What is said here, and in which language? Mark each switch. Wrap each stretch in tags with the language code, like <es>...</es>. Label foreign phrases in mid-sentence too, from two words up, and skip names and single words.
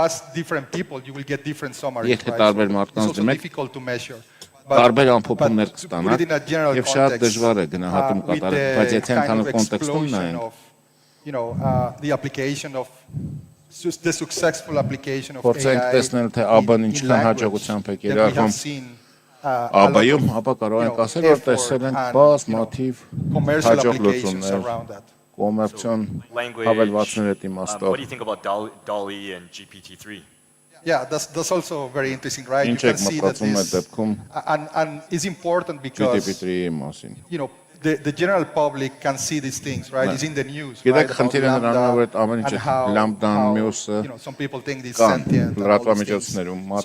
<hy>եթե տարբեր մարդկանց դիմեք, տարբեր ամփոփումներ կստանաք և շատ դժվար է գնահատում կատարել, բայց եթե ընդհանուր կոնտեքստում նայենք, փորձենք տեսնել, թե ԱԲ-ն ինչքան հաջողությամբ է կիրառվում ԱԲ-ում, ապա կարող ենք ասել, որ տեսել ենք բազմաթիվ հաջող լուծումներ կոմերցիոն հավելվածների հետ իմաստով։</hy> <en>What do you think about DALL-E and GPT-3? Yeah, that's also very interesting, right? You can see that this, and it's important because, you know, the general public can see these things, right? It's in the news, right? About Lambda and how, you know, some people think it's sentient and all these things.</en>